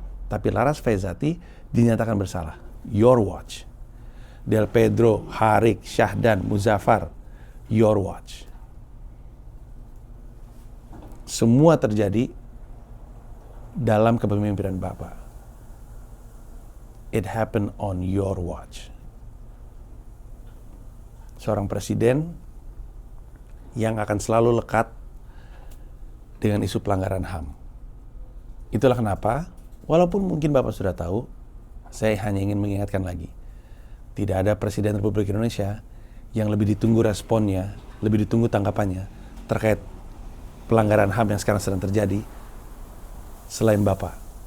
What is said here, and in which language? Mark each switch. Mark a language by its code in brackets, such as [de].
[id] Tapi Laras Faizati dinyatakan bersalah. [en] Your watch. [id] Del Pedro, Harik, Syahdan, Muzaffar. [en] Your watch. [id] Semua terjadi dalam kepemimpinan Bapak. [en] It happened on your watch. [id] Seorang presiden yang akan selalu lekat dengan isu pelanggaran HAM. Itulah kenapa, walaupun mungkin Bapak sudah tahu, saya hanya ingin mengingatkan lagi. Tidak ada Presiden Republik Indonesia yang lebih ditunggu responnya, lebih ditunggu tanggapannya terkait pelanggaran HAM yang sekarang sedang terjadi selain Bapak.